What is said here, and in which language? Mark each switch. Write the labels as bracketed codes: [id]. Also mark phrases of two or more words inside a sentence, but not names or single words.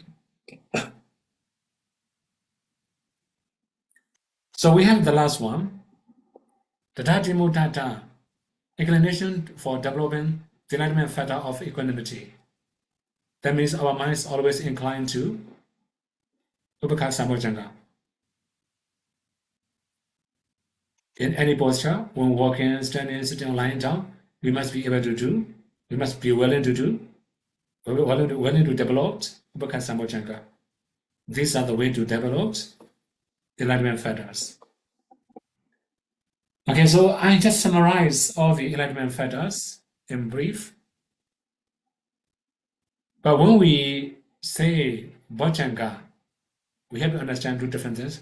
[en] So we have the last one, [pi] Tadati Mutata, [en] inclination for developing the enlightenment factor of equanimity. That means our mind is always inclined to [pi] upekha sambojhanga. [en] In any posture, when walking, standing, sitting, or lying down, we must be able to do, we must be willing to do, willing to develop [pi] upekha sambojhanga. [en] These are the way to develop enlightenment factors. Okay, so I just summarize all the enlightenment factors in brief. But when we say Bojhanga, we have to understand two different things.